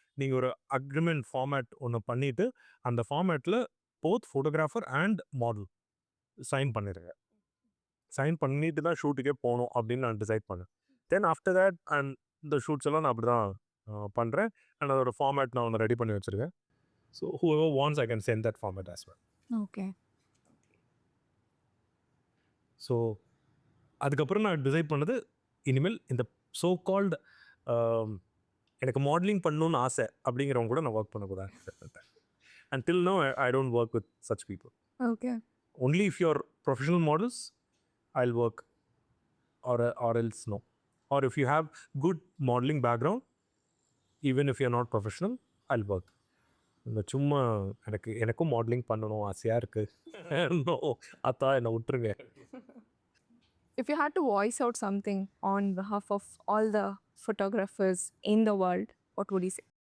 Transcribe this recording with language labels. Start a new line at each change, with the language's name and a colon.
Tamil: நீங்கள் ஒரு agreement format ஒன்று பண்ணிவிட்டு அந்த ஃபார்மேட்டில் both photographer and model sign பண்ணிடுங்க. சைன் பண்ணிட்டு தான் ஷூட்டுக்கே போகணும் அப்படின்னு நான் டிசைட் பண்ணேன். தென் ஆஃப்டர் தேட் அண்ட் இந்த ஷூட்ஸ் எல்லாம் நான் அப்படி தான் பண்ணுறேன். அண்ட் அதோட ஃபார்மேட் நான் ஒன்று ரெடி பண்ணி வச்சுருக்கேன்.
English: So whoever wants I can send that format as well. Okay.
Tamil: So அதுக்கப்புறம் நான் டிசைட் பண்ணது இனிமேல் இந்த ஸோ கால்டு எனக்கு மாடலிங் பண்ணணும்னு ஆசை அப்படிங்கிறவங்க கூட நான் ஒர்க் பண்ணக்கூடாது.
English: And till no I don't work with such people. Okay. Only if you're professional models I'll work or else no. Or if you have good modeling background, even if you're not professional, I'll work.
Tamil: இந்த சும்மா எனக்கும் modelling பண்ணணும் ஆசையாக இருக்குது. No அத்தா என்னை விட்டுருங்க.
English: If you had to voice out something on behalf of all the photographers in the world, what would you say?